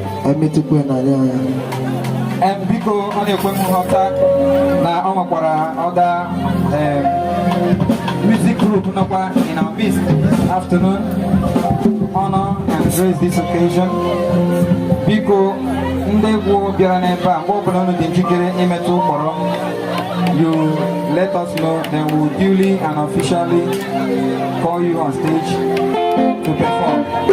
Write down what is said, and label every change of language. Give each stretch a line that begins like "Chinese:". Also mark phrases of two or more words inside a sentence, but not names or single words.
Igbo: Emetụkwa n'ala ya. Em, biko, ọ na-ekwe m nghọta na ọ nwekwara other, em,
English: music group
Igbo: nọkwa
English: in our midst this afternoon. Honor and grace this occasion.
Igbo: Biko, ndị egwu bịara n'ebe a, mgbe ọbụla unu dị njikere imetụ ụkpọrọ,
English: you let us know, then we'll duly and officially call you on stage to perform.